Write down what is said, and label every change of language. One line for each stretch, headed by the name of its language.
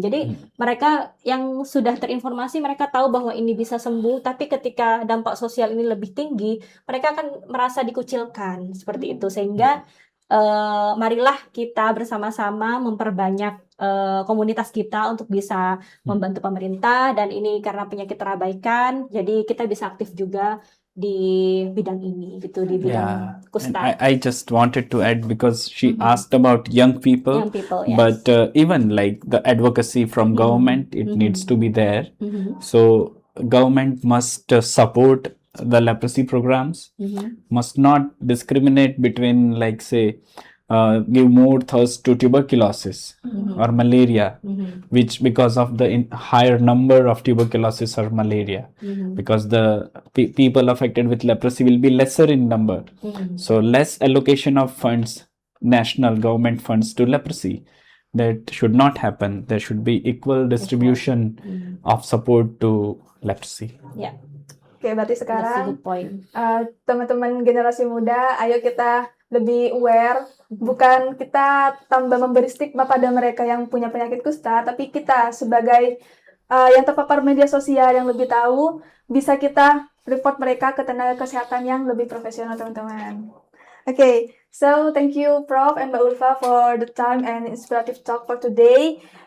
Indonesian: Jadi mereka yang sudah terinformasi, mereka tahu bahwa ini bisa sembuh, tapi ketika dampak sosial ini lebih tinggi, mereka akan merasa dikucilkan seperti itu. Sehingga marilah kita bersama-sama memperbanyak komunitas kita untuk bisa membantu pemerintah, dan ini karena penyakit terabaikan, jadi kita bisa aktif juga di bidang ini gitu, di bidang
English: Yeah, and
Indonesian: kusta.
English: I just wanted to add because she asked about young people, Young people, yes. but even like the advocacy from government, it needs to be there. Mhm. So government must support the leprosy programs, must not discriminate between, like, say, give more thirst to tuberculosis or malaria, which because of the higher number of tuberculosis or malaria, because the people affected with leprosy will be lesser in number. So less allocation of funds, national government funds to leprosy. That should not happen. There should be equal distribution of support to leprosy.
Indonesian: Ya, Oke, berarti
English: that's a
Indonesian: sekarang
English: good point.
Indonesian: teman-teman generasi muda, ayo kita lebih aware, bukan kita tambah memberi stigma pada mereka yang punya penyakit kusta, tapi kita sebagai yang terpapar media sosial yang lebih tahu, bisa kita report mereka ke tenaga kesehatan yang lebih profesional, teman-teman.
English: Okay, so thank you Prof and Mbak Ulfa for the time and inspirative talk for today.